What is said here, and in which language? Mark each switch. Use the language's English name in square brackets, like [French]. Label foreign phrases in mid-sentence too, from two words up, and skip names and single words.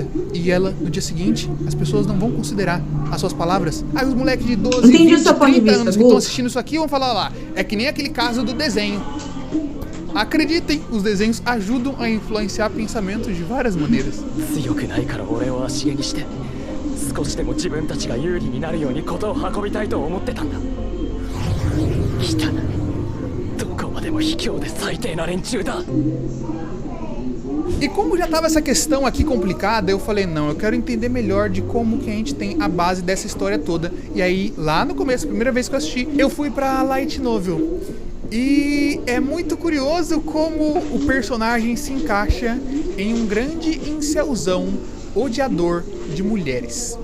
[Portuguese] E ela, no dia seguinte, as pessoas não vão considerar as suas palavras. Aí os moleques de 12, Entendi o 20, seu ponto de 30 vista, anos que estão Guto. assistindo isso aqui vão falar lá. É que nem aquele caso do desenho. Acreditem, os desenhos ajudam a influenciar pensamentos de várias maneiras. [Japanese] 強くないから俺を足毛にして少しでも自分たちが有利になるように事を運びたいと思ってたんだ。汚い、どこまでも卑怯で最低な連中だ。 [Portuguese] E como já tava essa questão aqui complicada, eu falei, não, eu quero entender melhor de como que a gente tem a base dessa história toda. E aí, lá no começo, a primeira vez que eu assisti, eu fui pra [English] Light Novel. [Portuguese] E é muito curioso como o personagem se encaixa em um grande incelzão odiador de mulheres.